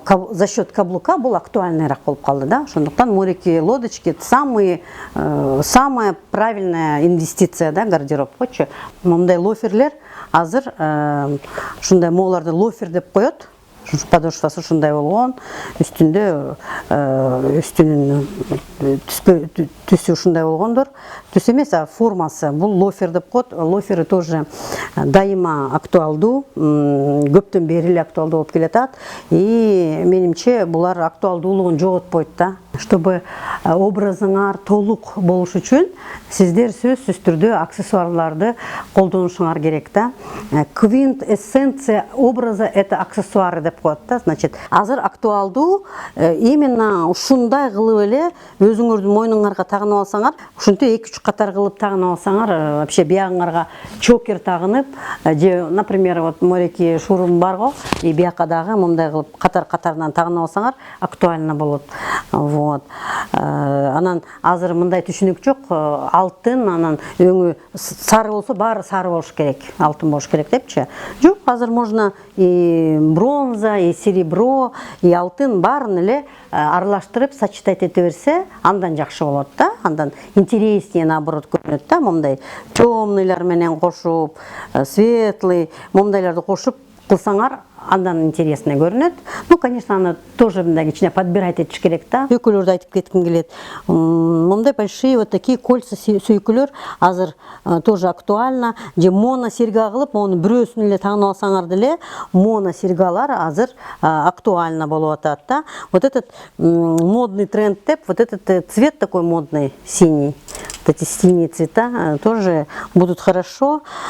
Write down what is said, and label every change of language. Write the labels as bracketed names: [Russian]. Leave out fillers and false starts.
[Russian] За счет каблука был [Kyrgyz] актуальныйраак болуп калды да. Ошондуктан мореки лодочки [Russian] самая правильная инвестиция [Kyrgyz] да, гардеробкочу. Момундай лоферлер азыр ушундай могуларды лофер деп коет. Подошвасы ушундай болгон, үстүнүн түсү ушундай болгондор. Түс эмес, формасы. Бул лофер деп коет. Лоферы тоже дайыма актуалдуу, көптөн бери эле актуалдуу болуп келатат. И менимче булар актуалдуулугун жоготпойт да. чтобы образыңар толук болуш үчүн сиздер сөзсүз түрдө аксессуарларды колдонушуңар керек да. [Russian] Квинтэссенция образа это аксессуары [Kyrgyz] деп коет да. Значит, азыр актуалдуу именно ушундай кылып эле өзүңөрдүн мойнуңарга тагынып алсаңар, ушинтип 2-3 катар кылып тагынып алсаңар, вообще биягыңарга чокер тагынып, же, например, вот мореки шурум бар го, и бияка дагы мындай кылып катар-катарынан тагынып алсаңар, актуально болот. Вот. Анан азыр мындай түшүнүк жок, алтын, анан өңү сары болсо баары сары болуш керек, алтын болуш керек депчи. Жок, азыр [Russian] можно и бронза, и серебро, [Kyrgyz] и алтын баарын эле аралаштырып сочетать эте берсе, андан жакшы болот да, андан интереснее наоборот көрүнөт да, мындай темныйлар менен кошуп, светлый, мындайларды кошуп кылсаңар, андан интересно көрүнөт. Ну, конечно, аны тоже мындай кичине подбирать этиш керек да. Сүйкүлөрдү айтып кетким келет. Мындай [Russian] большие вот такие кольца [Kyrgyz] сүйкүлөр азыр тоже актуально. Же моно серга кылып, мону бирөөсүн эле тагынып алсаңар деле, моно сергалар азыр актуально болуп атат да. [Russian] Вот этот модный тренд деп, вот этот цвет такой модный, синий. Вот эти синие цвета тоже будут хорошо.